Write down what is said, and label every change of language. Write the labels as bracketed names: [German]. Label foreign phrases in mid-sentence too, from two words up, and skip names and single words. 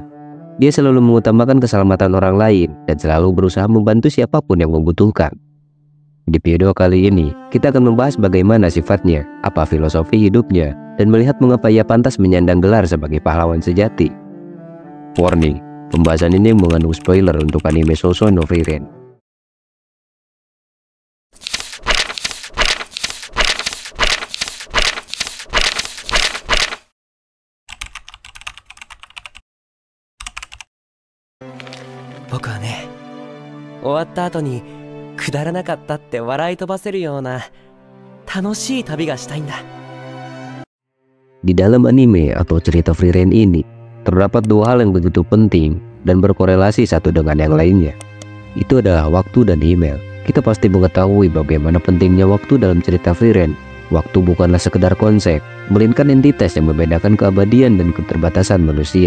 [Indonesian] Dia selalu mengutamakan keselamatan orang lain dan selalu berusaha membantu siapapun yang membutuhkan. Di video kali ini, kita akan membahas bagaimana sifatnya, apa filosofi hidupnya, dan melihat mengapa ia pantas menyandang gelar sebagai pahlawan sejati. Warning, pembahasan ini mengandung spoiler untuk anime Shoujo no Frieren. [Japanese] 僕はね, 終わった後にくだらなかったって笑い飛ばせるような楽しい旅がしたいんだ。 [Indonesian] Di dalam anime atau cerita Frieren ini, terdapat dua hal yang begitu penting dan berkorelasi satu dengan yang lainnya. Itu adalah waktu dan Himmel. Kita pasti mengetahui bagaimana pentingnya waktu dalam cerita Frieren. Waktu bukanlah sekedar konsep, melainkan entitas yang membedakan keabadian dan keterbatasan manusia.